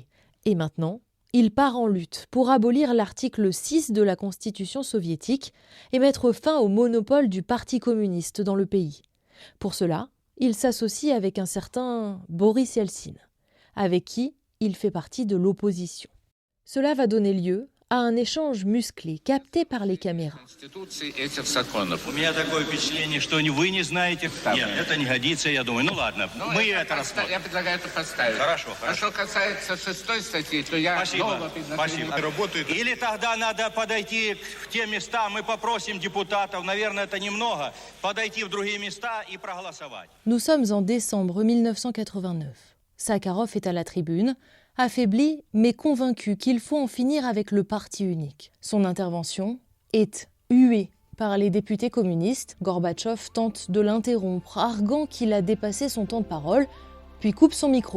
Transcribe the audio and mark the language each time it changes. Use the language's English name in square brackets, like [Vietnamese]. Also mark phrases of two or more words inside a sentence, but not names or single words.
[French] Et maintenant, il part en lutte pour abolir l'article 6 de la Constitution soviétique et mettre fin au monopole du Parti communiste dans le pays. Pour cela, il s'associe avec un certain Boris Yeltsin, avec qui il fait partie de l'opposition. Cela va donner lieu à un échange musclé capté par les caméras. [Russian] У меня такое впечатление, что вы не знаете. Нет, это не годится, я думаю. Ну ладно, мы это рассмотрим. Я предлагаю это поставить. Хорошо. А что касается 6 статьи, то я... Спасибо. Или тогда надо подойти в те места, мы попросим депутатов, наверное, это немного, подойти в другие места и проголосовать. [French] Nous sommes en décembre 1989. Sakharov est à la tribune, affaibli mais convaincu qu'il faut en finir avec le parti unique. Son intervention est huée par les députés communistes. Gorbatchev tente de l'interrompre, arguant qu'il a dépassé son temps de parole, puis coupe son micro.